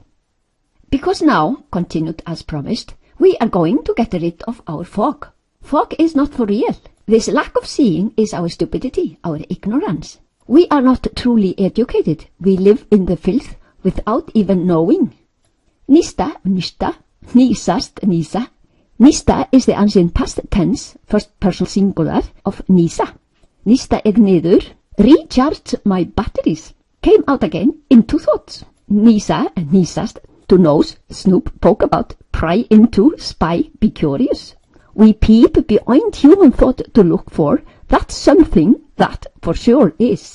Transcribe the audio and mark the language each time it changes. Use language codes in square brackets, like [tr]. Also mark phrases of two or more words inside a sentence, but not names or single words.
[en] Because now, continued as promised, we are going to get rid of our fog. Fog is not for real. This lack of seeing is our stupidity, our ignorance. We are not truly educated. We live in the filth without even knowing. [is] Nýsta, nýsta, nýsast, nýsa. [en] Nýsta is the ancient past tense, first person singular, of nýsa. [is] Nýsta niður, [en] recharged my batteries, came out again into thoughts. [is] Nýsa, nýsast, [en] to nose, snoop, poke about, pry into, spy, be curious. We peep behind human thought to look for that something that for sure is.